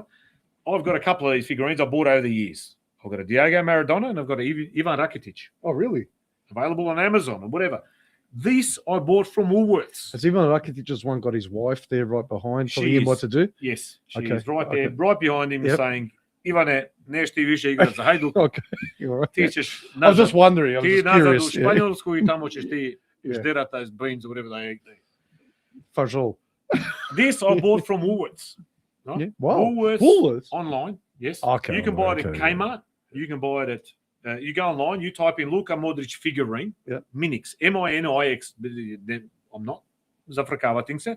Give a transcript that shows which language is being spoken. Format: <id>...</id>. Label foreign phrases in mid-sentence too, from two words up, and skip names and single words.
<en>I've got a couple of these figurines I bought over the years. I've got a Diego Maradona and I've got a Ivan Rakitic. Oh, really? Available on Amazon or whatever. This I bought from Woolworths. Has Ivan Rakitic's one got his wife there right behind telling him what to do? Yes, she Okay, is right there, okay. right behind him saying,</en> <hr>Ivane, nešto više igraš za Hajduk.</hr> <en>Okay, you're right.</en> <hr>Ti ćeš</hr> <en>I was just wondering. I was</en> <hr>ti</hr> <en>just</en> <hr>nazad u</hr> <en>curious. Yeah.</en> <hr>Španjolsku I tamo ćeš ti žderat</hr> <en>those beans or whatever they eat.</en> <hr>Fajol.</hr> <en>This I bought from Woolworths. Right? Yeah. Wow. Woolworths online. Yes. Okay, You can buy it at okay, Kmart. You can buy it at. You go online. You type in Luka Modric figurine. Yeah. Minix. M-I-N-I-X. I'm not.</en> <hr>Zafrakawating se.</hr>